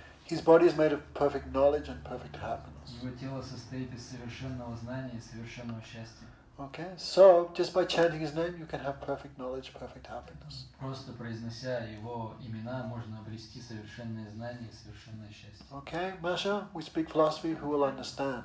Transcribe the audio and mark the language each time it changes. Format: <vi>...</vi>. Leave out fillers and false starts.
<en>His body is made of perfect knowledge and perfect happiness.</en> <ru>Его тело состоит из совершенного знания и совершенного счастья.</ru> <en>Okay, so just by chanting his name, you can have perfect knowledge, perfect happiness.</en> <ru>Просто произнося его имена, можно обрести совершенное знание и совершенное счастье.</ru> <en>Okay, Masha, we speak philosophy, who will understand?</en>